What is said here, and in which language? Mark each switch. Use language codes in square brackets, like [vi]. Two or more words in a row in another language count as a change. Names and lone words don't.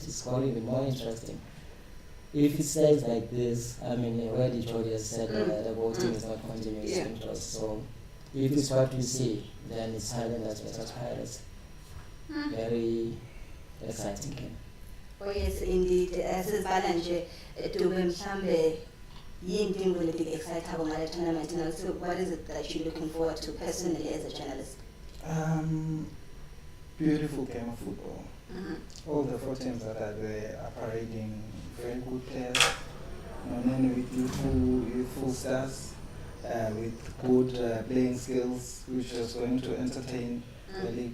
[en] It's got even more interesting. If it stays like this, already Jody has said that the voting is not continuous interest. So, if it's what we see, then it's Highlanders versus Pirates. Very exciting game. Oh yes, indeed. [ss] Sisibala nje Dube mhlambe yini into leti excitable ngale tournament now. [en] So what is it that you're looking forward to personally as a journalist? Beautiful game of football. All the 4 teams that are there are parading very good players. Moneni with youthful stars, with good playing skills, which is going to entertain the league.